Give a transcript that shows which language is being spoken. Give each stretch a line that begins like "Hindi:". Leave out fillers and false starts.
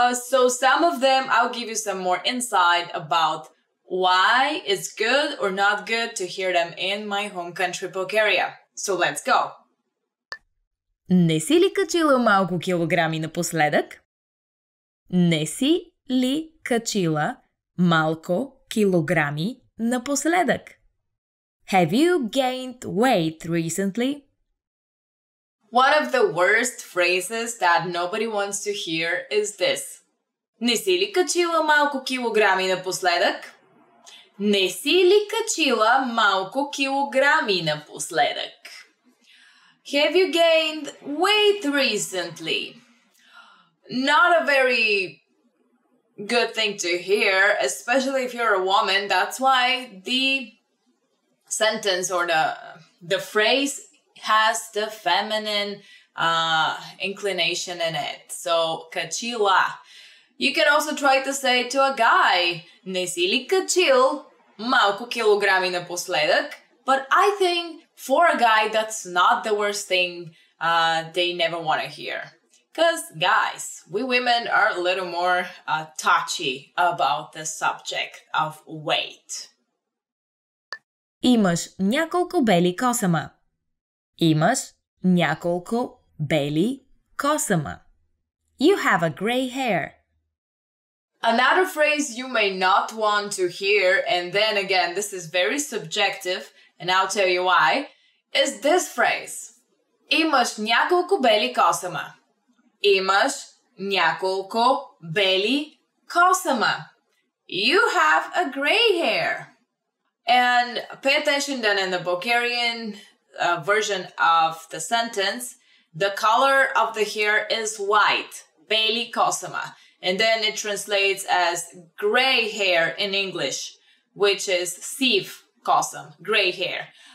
English: So some of them, I'll give you some more insight about why it's good or not good to hear them in my home country, Bulgaria. So let's go.
Bulgarian: Не си ли качила малко килограми напоследък? Не си ли качила малко килограми напоследък?
English: Have you gained weight recently? One of the worst phrases that nobody wants to hear is this.
Bulgarian: Не си ли качила малко килограми напоследък? Не си ли качила малко килограми напоследък?
English: Have you gained weight recently? Not a very good thing to hear, especially if you're a woman. That's why the sentence or the phrase has the feminine inclination in it. So,
Bulgarian: качила.
English: You can also try to say to a guy,
Bulgarian: не си ли качил малко килограми напоследък?
English: But I think for a guy, that's not the worst thing they never want to hear. Because, guys, we women are a little more touchy about the subject of weight.
Bulgarian: Имаш няколко бели косама. Имаш няколко бели косама.
English: You have a gray hair. Another phrase you may not want to hear, and then again, this is very subjective, and I'll tell you why, is this phrase.
Bulgarian: Имаш няколко бели косама. Имаш няколко бели косама.
English: You have a gray hair. And pay attention then in the Bulgarian version of the sentence, the color of the hair is white, beli kosama. And then it translates as gray hair in English, which is siv kosam, gray hair.